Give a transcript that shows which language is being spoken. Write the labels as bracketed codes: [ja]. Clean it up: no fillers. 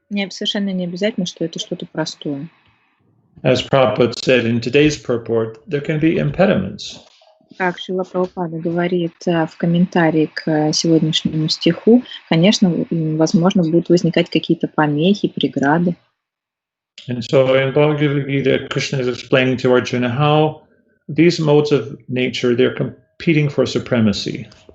[ru] Совершенно не обязательно, что это что-то простое. [en] As Prabhupada said in today's purport, there can be impediments. [ru] Как Шрила Прабхупада говорит в комментарии к сегодняшнему стиху, конечно, возможно, будут возникать какие-то помехи, преграды. [en] And so in Bhagavad Gita, Krishna is explaining to Arjuna how these modes of nature, they're competing for supremacy.